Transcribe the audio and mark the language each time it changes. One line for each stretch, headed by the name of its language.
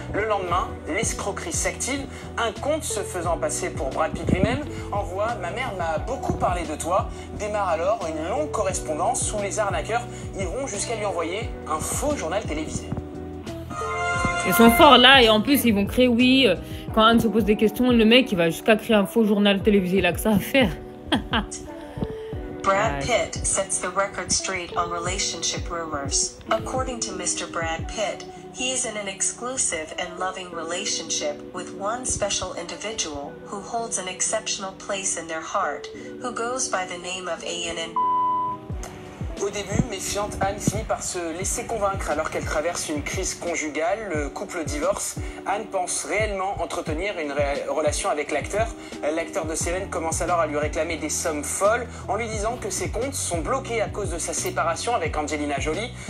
French: Le lendemain, l'escroquerie s'active. Un compte se faisant passer pour Brad Pitt lui-même envoie « Ma mère m'a beaucoup parlé de toi ». Démarre alors une longue correspondance où les arnaqueurs iront jusqu'à lui envoyer un faux journal télévisé. Ils sont forts là, et en plus ils vont créer, oui, quand Anne se pose des questions, le mec il va jusqu'à créer un faux journal télévisé, il a que ça à faire.
English: Brad Pitt sets the record straight on relationship rumors. According to Mr. Brad Pitt, he is in an exclusive and loving relationship with one special individual who holds an exceptional place in their heart, who goes by the name of ANN.
French: Au début, méfiante, Anne finit par se laisser convaincre alors qu'elle traverse une crise conjugale. Le couple divorce. Anne pense réellement entretenir une relation avec l'acteur. L'acteur de Seven commence alors à lui réclamer des sommes folles en lui disant que ses comptes sont bloqués à cause de sa séparation avec Angelina Jolie.